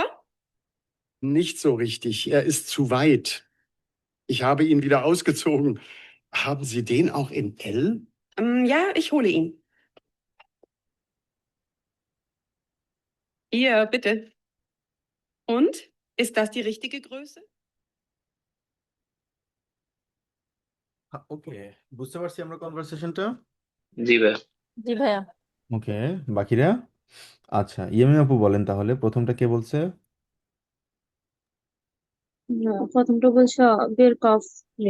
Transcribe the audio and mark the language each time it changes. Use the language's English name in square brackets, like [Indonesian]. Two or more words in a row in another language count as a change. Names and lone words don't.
[German] Nicht so richtig. Er ist zu weit. Ich habe ihn wieder ausgezogen. Haben Sie den auch in L? Ja, ich hole ihn. Hier, bitte. Und? Ist das die richtige Größe? [Bangla] ওকে, বুঝতে পারছি আমরা কনভারসেশনটা। জি ভাইয়া। জি ভাইয়া। ওকে, বাকিরা? আচ্ছা, ইয়ামি আপু বলেন তাহলে প্রথমটা কে বলছে? প্রথমটা বলছো বের কফ রে